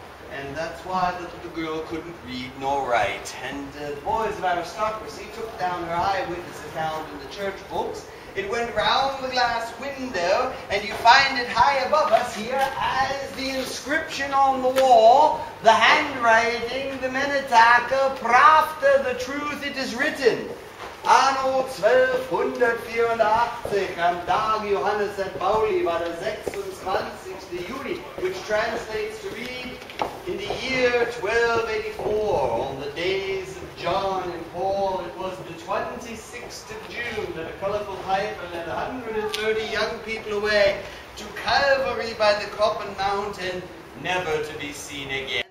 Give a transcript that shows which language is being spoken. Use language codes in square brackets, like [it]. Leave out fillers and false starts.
[en] And that's why the little girl couldn't read nor write. And the boys of aristocracy took down her eyewitness account in the church books, It went round the glass window, and you find it high above us here as the inscription on the wall, the handwriting, the Menetake, Pravda, the truth, it is written. [de] Anno 1284, am Tag Johannes et Pauli, war der 26. Juli, [en] which translates to read, in the year 1284, on the days of John and Paul, it was the 26th of June that a colorful piper led 130 young people away to Calvary by the Koppen Mountain, never to be seen again.